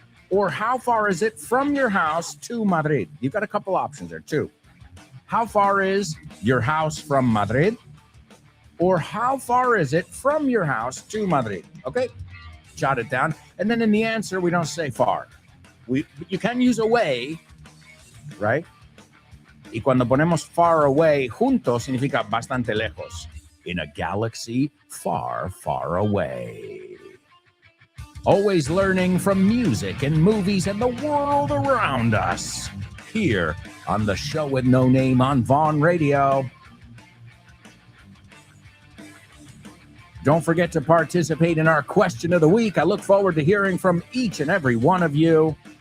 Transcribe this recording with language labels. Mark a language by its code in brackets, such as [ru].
[en] Or how far is it from your house to Madrid? You've got a couple options there too. How far is your house from Madrid? Or how far is it from your house to Madrid? Okay, jot it down. And then in the answer, we don't say far. You can use away, right? [es] Y cuando ponemos far away, junto significa bastante lejos. [en] In a galaxy far, far away. Always learning from music and movies and the world around us. Here on the show with no name on Vaughn Radio. Don't forget to participate in our question of the week. I look forward to hearing from each and every one of you.